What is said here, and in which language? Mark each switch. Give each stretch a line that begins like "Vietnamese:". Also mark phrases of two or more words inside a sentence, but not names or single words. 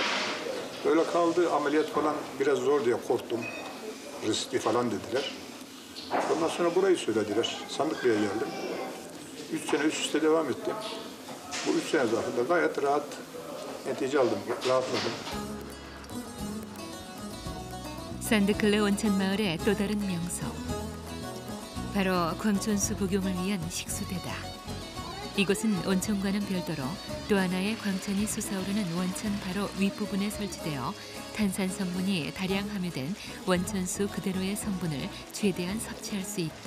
Turkish: Böyle kaldı. Ameliyat falan biraz zor diye korktum. Riskli falan dediler. Ondan sonra burayı söylediler. Sandıklı'ya geldim. 3 sene üst üste devam ettim. Bu 3 sene zarfında gayet rahat netice aldım. Rahatladım.
Korean: 산드클레 온천 마을의 또 다른 명소. 바로 광천수 복용을 위한 식수대다. 이곳은 온천과는 별도로 또 하나의 광천이 솟아오르는 원천 바로 윗부분에 설치되어 탄산 성분이 다량 함유된 원천수 그대로의 성분을 최대한 섭취할 수 있다.